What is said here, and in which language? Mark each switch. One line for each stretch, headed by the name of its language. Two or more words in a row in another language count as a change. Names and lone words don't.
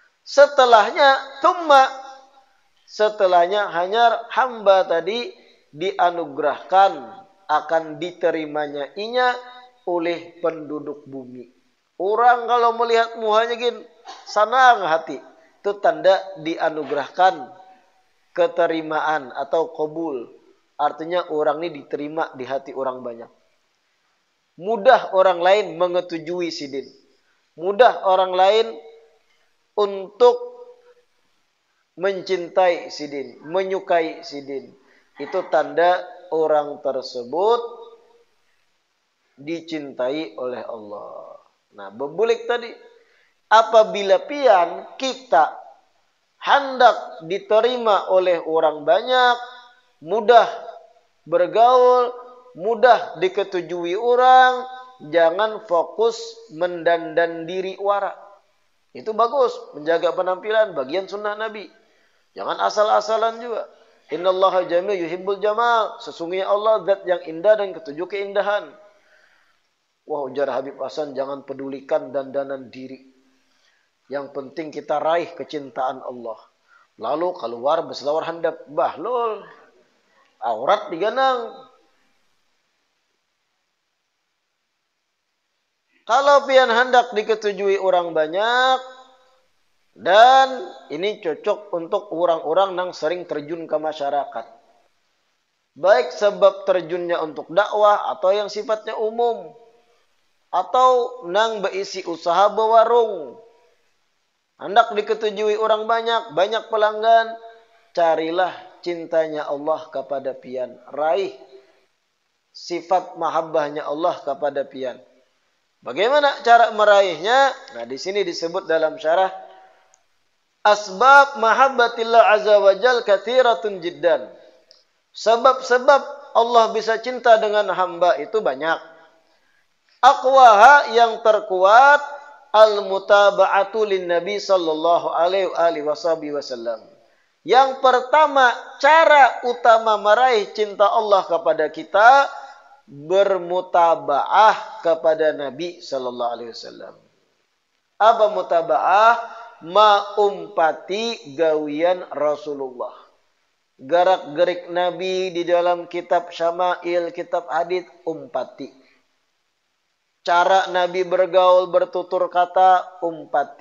Banjar: Setelahnya hanya hamba tadi dianugerahkan akan diterimanya inya oleh penduduk bumi. Orang kalau melihat muhanya gini, senang hati.
Indonesian: Itu tanda dianugerahkan keterimaan atau qabul. Artinya orang ini diterima di hati orang banyak.
Banjar: Mudah orang lain mengetujui sidin. Mudah orang lain untuk mencintai sidin, menyukai sidin.
Indonesian: Itu tanda orang tersebut dicintai oleh Allah.
Banjar: Nah, bebulik tadi. Apabila pian kita hendak diterima oleh orang banyak, mudah bergaul, mudah diketujui orang, jangan fokus mendandan diri wara.
Indonesian: Itu bagus, menjaga penampilan, bagian sunnah Nabi. Jangan asal-asalan juga.
Arabic: إن الله جميل يحب الجمال.
Indonesian: Sesungguhnya Allah zat yang indah dan ketujuh keindahan. Wah, ujar Habib Hasan, jangan pedulikan dandanan diri. Yang penting kita raih kecintaan Allah.
Banjar: Lalu keluar berselawar handap. Bahlul, aurat diganang. Kalau pian hendak diketujui orang banyak,
Indonesian: dan ini cocok untuk orang-orang yang sering terjun ke masyarakat. Baik sebab terjunnya untuk dakwah atau yang sifatnya umum.
Banjar: Atau nang berisi usaha bewarung. Hendak diketujui orang banyak, banyak pelanggan, carilah cintanya Allah kepada pian. Raih sifat mahabbahnya Allah kepada pian.
Indonesian: Bagaimana cara meraihnya? Nah, di sini disebut dalam syarah
Arabic: أسباب محبة الله عز وجل كثيرة جدا.
Indonesian: Sebab-sebab Allah bisa cinta dengan hamba itu banyak.
Arabic: أقواها
Indonesian: yang terkuat
Arabic: المتابعة للنبي صلى الله عليه وسلم.
Indonesian: Yang pertama, cara utama meraih cinta Allah kepada kita bermutaba'ah kepada Nabi
Arabic: صلى الله عليه وسلم.
Indonesian: Apa mutaba'ah?
Banjar: Maumpati gawian Rasulullah. Gerak-gerik Nabi di dalam kitab syama'il, kitab hadits, umpati. Cara Nabi bergaul, bertutur kata, umpati.